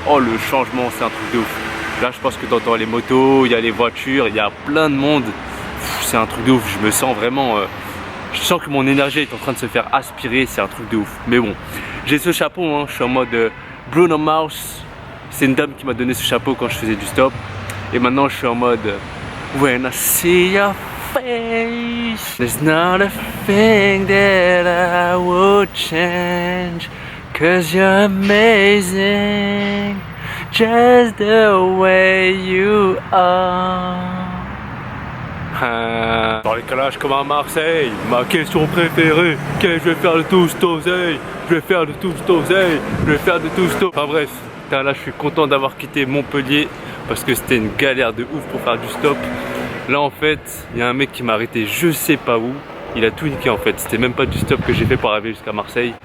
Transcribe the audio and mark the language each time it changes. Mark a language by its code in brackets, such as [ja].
[fr] Oh, le changement, c'est un truc de ouf. Là, je pense que tu entends les motos, il y a les voitures, il y a plein de monde. C'est un truc de ouf. Je me sens vraiment... je sens que mon énergie est en train de se faire aspirer. C'est un truc de ouf. Mais bon, j'ai ce chapeau, hein. Je suis en mode Bruno Mars. C'est une dame qui m'a donné ce chapeau quand je faisais du stop. Et maintenant, je suis en mode [en] When I see your face, there's not a thing that I would change. Cause you're amazing, just the way you are. [fr] Dans les calages comme à Marseille, ma question préférée, qu'est-ce que je vais faire de tout cet oseille? Je vais faire de tout cet oseille, je vais faire de tout cet oseille. Enfin bref, là je suis content d'avoir quitté Montpellier parce que c'était une galère de ouf pour faire du stop. Là en fait, il y a un mec qui m'a arrêté je sais pas où. Il a tout niqué en fait, c'était même pas du stop que j'ai fait pour arriver jusqu'à Marseille.